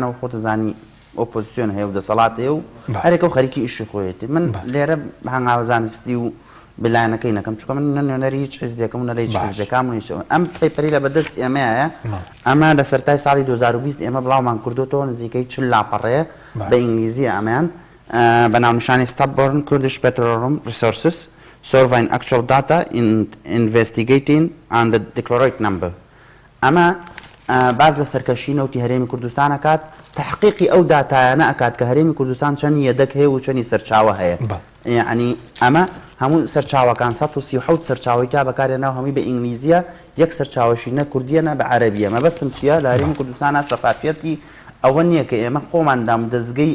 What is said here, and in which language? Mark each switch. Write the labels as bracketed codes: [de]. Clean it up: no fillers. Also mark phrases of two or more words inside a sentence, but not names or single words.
[ckb] و خۆتەزانی ئۆپۆزیسیۆن هەیە و دەسەڵات هەیە و هەرێکە و خەریکی ئیشی خۆیەتی من لێرە هەنگاو زانستی و بلایەنەکەی نەکەم چکە من نوێنەری هیچ حیزبێکم و نەری هیچ حیزبێکام نیشەوە ئەم پەیپەری لە بەدەست ئێمەیە ئەمە لە سەرتای ساڵی 2020 ئێمە بڵاومان کردوتەوە نزیکەی 40 لاپەڕەیە بە ئینگلیزیە ئەمەیان بە ناونیشانی [en] Stubborn Kurdish Petroleum Resources Surveying Actual Data Investigating and the Declarate Number [ckb] ئەمە باز لە سەرکەشی نەوتی هەرێمی کوردستان ئەکات تحقیقی ئەو داتایانە ئەکات کە هەرێمی کوردستان چەند یەدەک هەیە و چەندی سەرچاوە هەیە یعنی ئەمە هەموو سەرچاوەکان 137 سەرچاوی تا بەکارێناو هەمووی بە ئینگلیزیە یەک سەرچاوەشی نە کوردیەنە بە عەرەبیە مەبەستم چییە لە هەرێمی کوردستانە شەفافیەتی ئەوە نییە کە ئێمە خۆماندام دەستگەی